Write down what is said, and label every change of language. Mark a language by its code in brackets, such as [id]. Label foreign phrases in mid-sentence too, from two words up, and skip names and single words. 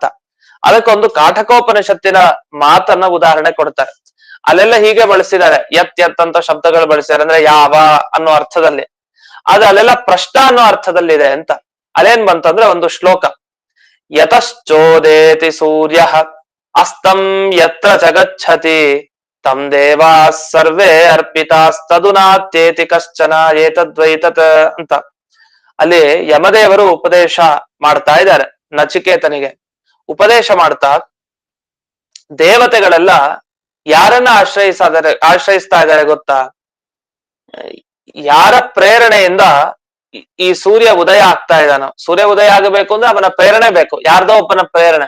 [kn] ಅದಕ್ಕೊಂದು ಕಾಠಕೋಪನಿಷತ್ತಿನ ಮಾತನ್ನ ಉದಾಹರಣೆ ಕೊಡ್ತಾರೆ. ಅಲ್ಲೆಲ್ಲ ಹೀಗೆ ಬಳಸಿದ್ದಾರೆ, ಯತ್ ಯತ್ ಅಂತ ಶಬ್ದಗಳು ಬಳಸಿದ್ದಾರೆ, ಅಂದ್ರೆ ಯಾವ ಅನ್ನೋ ಅರ್ಥದಲ್ಲಿ. ಆದ್ರೆ ಅಲ್ಲೆಲ್ಲ ಪ್ರಶ್ನ ಅನ್ನೋ ಅರ್ಥದಲ್ಲಿ ಇದೆ ಅಂತ. ಅಲ್ಲೇನ್ ಬಂತಂದ್ರೆ ಒಂದು ಶ್ಲೋಕ, [sa] ಯತಶ್ಚೋದೇತಿ ಸೂರ್ಯ ಅಸ್ತಂ ಯತ್ರ ಜಗಚ್ಚತಿ ತಂ ದೇವಾ ಸರ್ವೇ ಅರ್ಪಿತಾಸ್ತದುನಾತ್ಯೇತಿ ಕಶ್ಚನ ಏತದ್ವೈತತ್ ಅಂತ. [kn] ಅಲ್ಲಿ ಯಮದೇವರು ಉಪದೇಶ ಮಾಡ್ತಾ ಇದ್ದಾರೆ ನಚಿಕೇತನಿಗೆ. ಉಪದೇಶ ಮಾಡ್ತಾ ದೇವತೆಗಳೆಲ್ಲ ಯಾರನ್ನ ಆಶ್ರಯಿಸ್ತಾ ಇದ್ದಾರೆ ಗೊತ್ತಾ? ಯಾರ ಪ್ರೇರಣೆಯಿಂದ ಈ ಸೂರ್ಯ ಉದಯ ಆಗ್ತಾ ಇದ್ದಾನೋ, ಸೂರ್ಯ ಉದಯ ಆಗಬೇಕು ಅಂದ್ರೆ ಅವನ ಪ್ರೇರಣೆ ಬೇಕು, ಯಾರ್ದೋ ಒಬ್ಬನ ಪ್ರೇರಣೆ.